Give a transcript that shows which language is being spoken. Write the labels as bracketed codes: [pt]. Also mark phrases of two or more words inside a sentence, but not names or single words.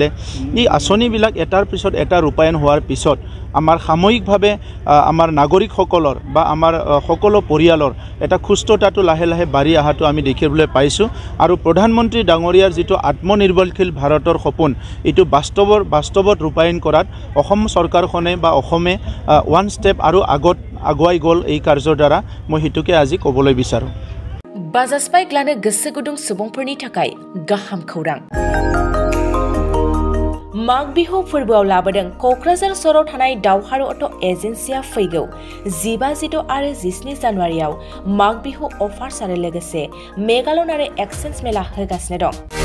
[as] এই আঁচনিবিলাক এটাৰ পিছত এটা ৰূপায়ণ হোৱাৰ পিছত আমাৰ সাময়িকভাৱে আমাৰ নাগৰিকসকলৰ বা আমাৰ সকলো পৰিয়ালৰ এটা সুস্থতাটো লাহে লাহে বাঢ়ি অহাটো আমি দেখিবলৈ পাইছোঁ। আৰু প্ৰধানমন্ত্ৰী ডাঙৰীয়াৰ যিটো আত্মনিৰ্ভৰশীল ভাৰতৰ সপোন, এইটো বাস্তৱত ৰূপায়ণ কৰাত অসম চৰকাৰখনে বা অসমে 1 ষ্টেপ আৰু আগত আগুৱাই গ'ল এই কাৰ্যৰ দ্বাৰা, মই সেইটোকে আজি ক'বলৈ বিচাৰোঁ। [brx] বাজাজ বাইক লাनो गोसो गुदुं सुबुंफोरनि थाखाय गाहाम खौरां। माग बिहु फोरबोआव लाबोदों क'क्राझार सहराव थानाय दावहारु अट' एजेन्सिया फैगौ 15, 16 आरो 17 जानुवारियाव माग बिहु अफार्स आरो लोगोसे मेगालन आरो एक्सचेन्ज मेला होगासिनो दं।